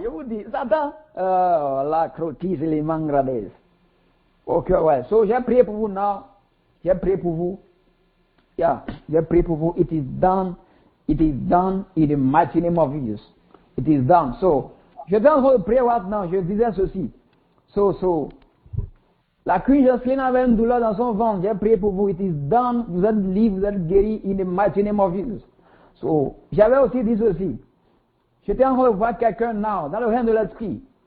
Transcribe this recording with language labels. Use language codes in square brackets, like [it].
[fr] Je vous dis, Satan, la crotise les mangrades. Ok, ouais. So, j'ai prié pour vous now. J'ai prié pour vous. Yeah, j'ai prié pour vous. [en] It is done. It is done in the mighty name of Jesus. It is done. [fr] So, je vais en train de prier maintenant. Je disais ceci. So, la Queen Jocelyn avait une douleur dans son ventre. J'ai prié pour vous. [en] It is done. [fr] Vous êtes libre, vous êtes guéri [en] in the mighty name of Jesus. [fr] So, j'avais aussi dit ceci. J'étais en train de voir quelqu'un now, dans le règne de l'esprit.